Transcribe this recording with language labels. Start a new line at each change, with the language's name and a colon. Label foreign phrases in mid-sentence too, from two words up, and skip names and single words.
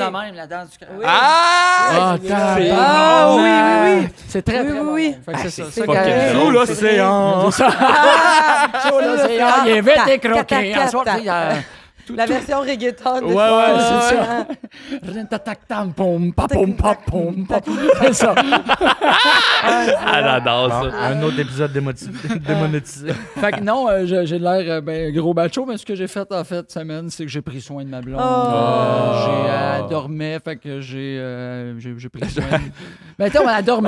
French: de même, la danse du crabe. Oui. Ah! Ah, tabarnak. Ah oui. C'est très, Oui, très oui, bon. oui. Fait que c'est ça. c'est Ça, fucking quand- drôle. Sous l'océan. C'est ça. Sur l'océan, il est vite et croqué. Cata, En soir, tu sais, il y a tout- La tout- version reggaeton. Ouais, ouais, c'est ça. Rin-ta-tac-tam, pom, pa-pom, pa-pom, pa- C'est ça. Elle adore Bon, ça. un autre épisode démonétisé. Fait que non, j'ai l'air gros macho, mais ce que j'ai fait en fait semaine, c'est que j'ai pris soin de ma blonde. Oh. Elle dormait, fait que j'ai pris soin. Ben attends, elle dormait,